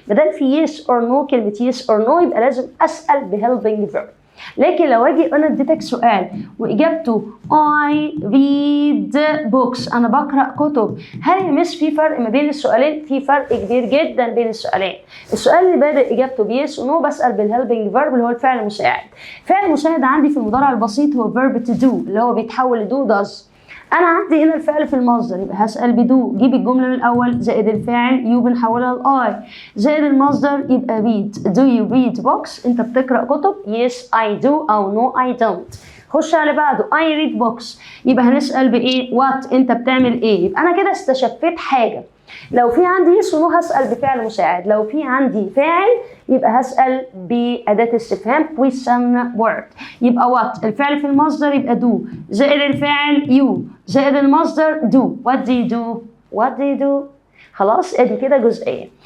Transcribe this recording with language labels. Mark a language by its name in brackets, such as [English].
[Arabic] بدل في yes or no كلمه yes or no يبقى لازم اسال بhelping verb. لكن لو اجي انا اديتك سؤال واجابته [English] I read books [Arabic] انا بقرا كتب، هل يا مس في فرق ما بين السؤالين؟ في فرق كبير جدا بين السؤالين. السؤال اللي بادئ اجابته بيس ونو بسال بالهيلبنج فيرب اللي هو الفعل المساعد. الفعل المساعد عندي في المضارع البسيط هو verb to do اللي هو بيتحول لدو does. انا عندي هنا الفعل في المصدر يبقى هسال بدو، جيب الجمله من الاول زائد الفاعل يو بنحولها لاي زائد المصدر يبقى read. [English] do you read books؟ [Arabic] انت بتقرا كتب؟ [English] yes I do او no I don't. [Arabic] خش على بعده [English] I read books [Arabic] يبقى هنسال بايه؟ what انت بتعمل ايه؟ يبقى انا كده استشفيت حاجه. لو في عندي yes ونو هسال بفعل مساعد، لو في عندي فاعل يبقى هسال باداه استفهام question word. يبقى [English] what [Arabic] الفعل في المصدر يبقى do زائد الفاعل you زائد المصدر do. [English] what do you do؟ what do you do؟ [Arabic] خلاص ادي كده جزئيه.